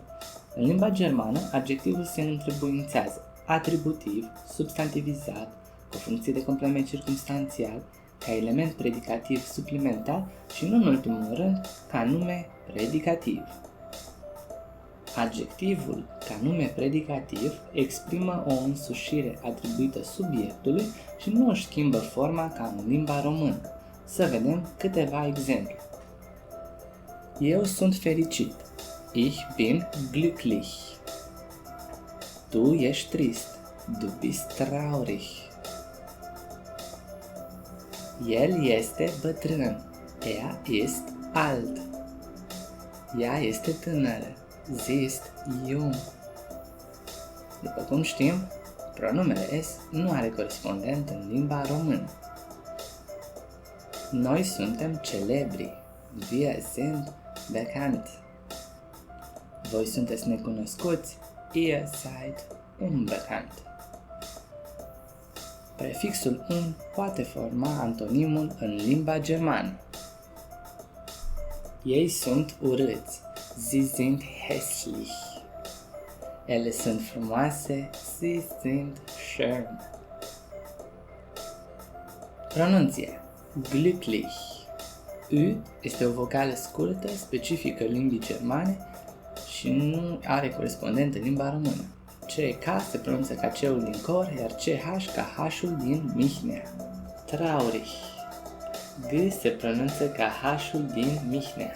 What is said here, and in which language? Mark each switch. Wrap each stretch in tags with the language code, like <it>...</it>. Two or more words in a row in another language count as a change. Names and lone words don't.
<ro>În limba germană, adjectivul se întrebuințează atributiv, substantivizat, cu funcție de complement circumstanțial, ca element predicativ suplimentar și, nu în ultimul rând, ca nume predicativ. Adjectivul ca nume predicativ exprimă o însușire atribuită subiectului și nu își schimbă forma ca în limba română. Să vedem câteva exemple. Eu sunt fericit.</ro> <de>Ich bin glücklich.</de> <ro>Tu ești trist.</ro> <de>Du bist traurig.</de> <ro>El este bătrân.</ro> <de>Er ist alt.</de> <ro>Ea este tânără.</ro> <de>Sie ist jung.</de> <ro>După cum știm, pronumele s nu are corespondent în limba română. Noi suntem celebri.</ro> <de>Wir sind bekannt.</de> <ro>Voi sunteți necunoscuți.</ro> <de>Ihr seid unbekannt.</de> <ro>Prefixul un poate forma antonimul în limba germană. Ei sunt urâți.</ro> <de>Sie sind hässlich.</de> <ro>Ele sunt frumoase.</ro> <de>Sie sind schön.</de> <ro>Pronunție.</ro> <de>Glücklich.</de> <ro>U este o vocală scurtă, specifică limbii germane și nu are corespondent în limba română. CK se pronunță ca C-ul din cor, iar CH ca H-ul din Mihnea.</ro> <de>Traurig.</de> <ro>G se pronunță ca H-ul din Mihnea.</ro>